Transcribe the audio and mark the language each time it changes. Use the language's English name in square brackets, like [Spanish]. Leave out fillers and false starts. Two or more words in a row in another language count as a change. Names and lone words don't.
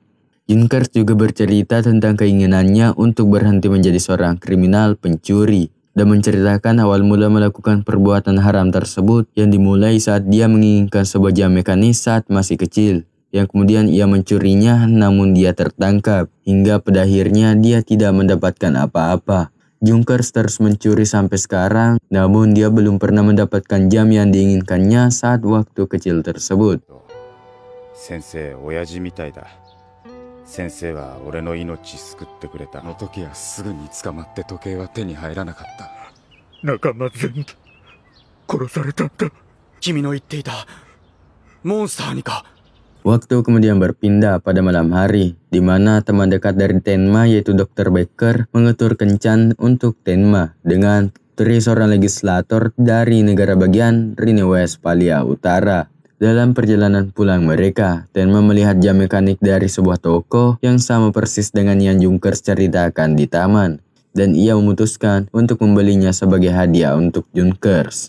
[Indonesian] Junkers juga bercerita tentang keinginannya untuk berhenti menjadi seorang kriminal pencuri dan menceritakan awal mula melakukan perbuatan haram tersebut yang dimulai saat dia menginginkan sebuah jam mekanis saat masih kecil, yang kemudian ia mencurinya namun dia tertangkap, hingga pada akhirnya dia tidak mendapatkan apa-apa. Junkers terus mencuri sampai sekarang, namun dia belum pernah mendapatkan jam yang diinginkannya saat waktu kecil tersebut. [Japanese] 先生、親父みたいだ。先生は俺の命救ってくれた。あの時はすぐに捕まって時計は手に入らなかった。仲間全部殺されたんだ。君の言っていたモンスターにか。 [Indonesian] Waktu kemudian berpindah pada malam hari, di mana teman dekat dari Tenma yaitu Dr. Baker mengetur kencan untuk Tenma dengan seorang legislator dari negara bagian Rhine Westphalia Utara. Dalam perjalanan pulang mereka, Tenma melihat jam mekanik dari sebuah toko yang sama persis dengan yang Junkers ceritakan di taman, dan ia memutuskan untuk membelinya sebagai hadiah untuk Junkers.